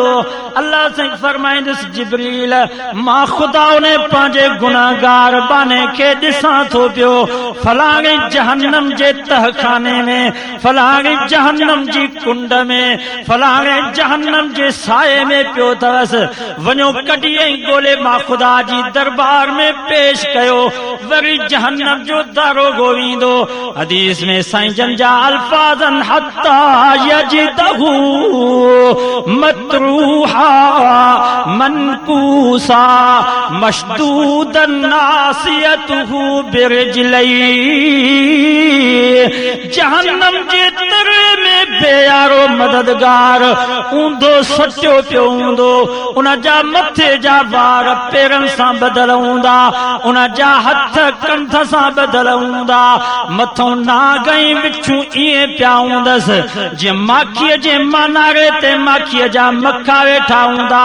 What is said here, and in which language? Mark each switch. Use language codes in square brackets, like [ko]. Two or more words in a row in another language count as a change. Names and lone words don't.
[sd] अल्लाह साईं फरमाईंदुसि, जिब्रील मां ख़ुदा उन्हें पंहिंजे गुनाहगार बाने खे ॾिसां थो पियो, फलाणे जहन्नम जे तहखाने में, फलाणे जहन्नम जी कुंड में, फलाणे जहन्नम जे साए में पियो अथसि। वञो कढी ऐं ॻोल्हे मां ख़ुदा जी दरबार में पेश कयो। वरी जहन्नम जो दारोगो ईंदो। हदीस में साईं जन जा अल्फाज़न [ar] حتى يجده مطروحا منكوسا مشدودا ناصيته برجليه. [sd] जहन्नम जे तरे में बेयारो मददगार ऊंधो सटियो पियो हूंदो, उन जा मथे जा वार पेरनि सां बदल हूंदा, उन जा हथ कंध सां बदल हूंदा, मथों नाग ऐं बिच्छूं ईअं पिया हूंदसि जीअं माखीअ जे मनारे ते माखीअ जा मखा वेठा हूंदा।